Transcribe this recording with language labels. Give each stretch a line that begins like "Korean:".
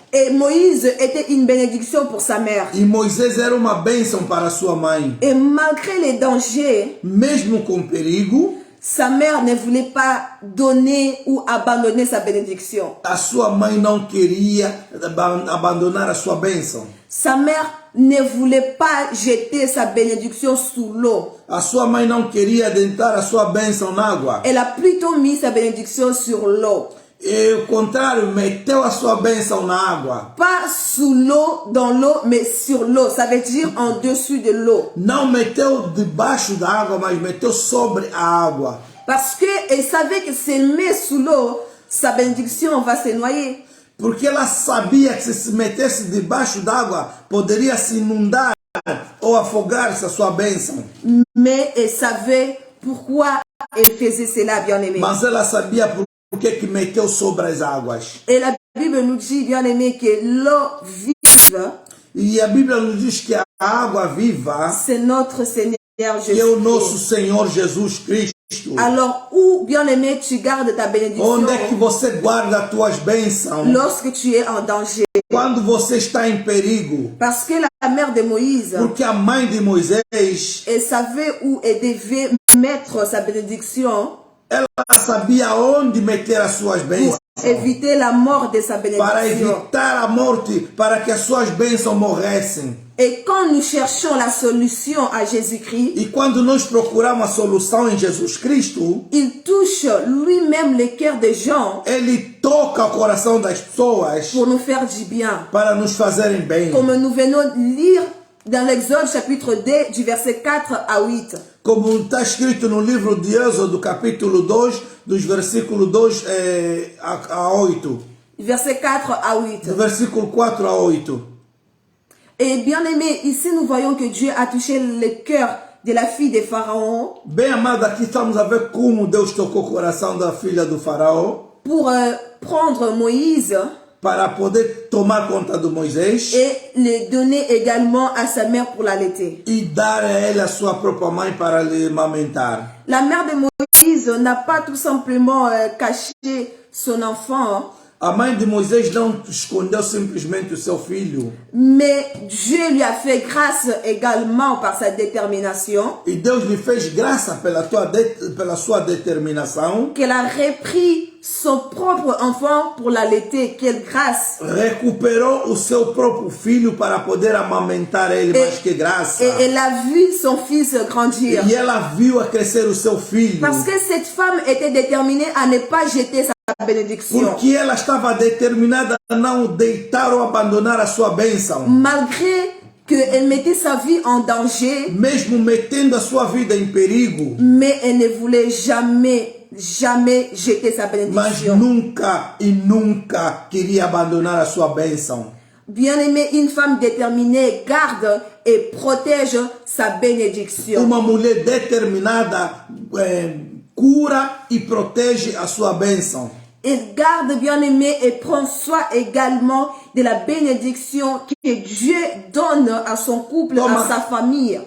French: Et Moïse était une bénédiction pour sa mère.
Portuguese: E Moisés era uma bênção para sua mãe.
French: Et malgré les dangers,
Portuguese: Mesmo com perigo,
French: sa mère ne voulait pas donner ou abandonner sa bénédiction.
Portuguese: a sua mãe não queria abandonar a sua bênção.
French: Sa mère ne voulait pas jeter sa bénédiction sous l'eau.
Portuguese: A sua mãe não queria deitar a sua bênção na água.
French: Elle a plutôt mis sa bénédiction sur l'eau.
Portuguese: E o contrário, meteu a sua bênção na água.
French: Pas sous l'eau, dans l'eau, mais sur l'eau. Ça veut dire en dessus de l'eau.
Portuguese: Não meteu debaixo da água, mas meteu sobre a água.
French: Parce qu'elle savait que si elle met sous l'eau, sa bénédiction va se noyer.
Portuguese: Porque ela sabia que se metesse debaixo d'água, poderia se inundar ou afogar-se a sua bênção.
French: Mais elle savait pourquoi elle faisait cela, bien-aimé.
Portuguese: Mas ela sabia por que meteu sobre as águas.
French: Et la Bible nous dit, bien-aimé, que l'eau vive,
Portuguese: E a Bíblia nos diz que a água viva,
French: c'est notre Seigneur
Portuguese: que é o nosso
French: Jésus.
Portuguese: Senhor Jesus Cristo.
French: Alors, où, bien-aimé, tu gardes ta bénédiction
Portuguese: Onde é que você guarda as tuas bênçãos?
French: lorsque tu es en danger?
Portuguese: Quando você está em perigo.
French: Parce que la mère de Moïse,
Portuguese: Porque a mãe de Moisés,
French: elle savait où elle devait mettre sa bénédiction
Portuguese: ela sabia onde meter as suas bênçãos.
French: pour éviter la mort de sa
Portuguese: Para
French: bénédiction.
Portuguese: evitar a morte, para que as suas bênçãos morressem.
French: Et quand nous cherchons la solution à Jésus-Christ,
Portuguese: E quando nós procuramos a solução em Jesus Cristo,
French: il touche lui-même le cœur des gens
Portuguese: Ele toca o coração das pessoas
French: pour nous faire du bien.
Portuguese: para nos fazerem bem.
French: Comme nous venons de lire dans l'Exode chapitre 2 du verset 4 à 8.
Portuguese: como está escrito no livro de Êxodo, capítulo 2, dos versículos 2 a 8.
French: Verset 4 à 8.
Portuguese: Do versículo 4 a 8.
French: Et bien aimé, ici nous voyons que Dieu a touché le cœur de la fille de Pharaon.
Portuguese: Bem amado, aqui estamos a ver como Deus tocou o coração da filha do faraó.
French: Pour prendre Moïse.
Portuguese: Para poder tomar conta de Moisés.
French: Et le donner également à sa mère pour l'allaiter.
Portuguese: E dar a ele a sua própria mãe para lhe amamentar.
French: La mère de Moïse n'a pas tout simplement caché son enfant.
Portuguese: A mãe de Moisés não escondeu simplesmente o seu filho.
French: Mais Dieu lui a fait grâce également par sa détermination.
Portuguese: E Deus lhe fez graça pela sua determinação.
French: Qu'elle a repris son propre enfant pour l'allaiter. Quelle grâce!
Portuguese: Recuperou o seu próprio filho para poder amamentar ele, mais que graça.
French: Et elle a vu son fils grandir.
Portuguese: E ela viu a crescer o seu filho.
French: Parce que cette femme était déterminée à ne pas jeter sa bénédiction.
Portuguese: Porque ela estava determinada a não deitar ou abandonar a sua bênção.
French: Malgré qu'elle mettait sa vie en danger.
Portuguese: Mesmo metendo a sua vida em perigo.
French: Mais elle ne voulait jamais jeter sa bénédiction.
Portuguese: Mas nunca e nunca queria abandonar a sua bênção.
French: Bien-aimée, une femme déterminée garde et protège sa bénédiction.
Portuguese: Uma mulher determinada cura e protege a sua bênção.
French: Elle garde, bien-aimé, et prend soin également de la bénédiction que Dieu donne à son couple, à sa famille.